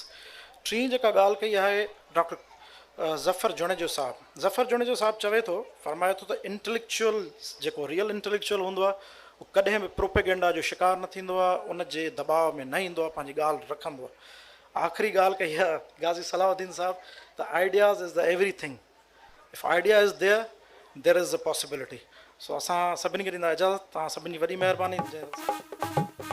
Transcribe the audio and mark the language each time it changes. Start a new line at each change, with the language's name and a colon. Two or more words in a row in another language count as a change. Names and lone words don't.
Sindhi: टी जेका ॻाल्हि कई आहे डॉक्टर ज़फ़र जुणेजो साहब. ज़फ़र जुणेजो साहब चवे थो, फरमाए थो त इंटेलेक्चुअल जेको
English: real intellectual
Sindhi: हूंदो आहे उहो कॾहिं बि प्रोपेगेंडा जो शिकार न थींदो आहे, उन जे दबाव में न ईंदो आहे, पंहिंजी ॻाल्हि रखंदो आहे. आख़िरी ॻाल्हि कई आहे गाज़ी सलाउद्दीन साहब, त
English: ideas is the everything. If idea is there, there is a possibility.
Sindhi: So असां सभिनी खे ॾींदा इजाज़त, तव्हां सभिनी जी वॾी महिरबानी.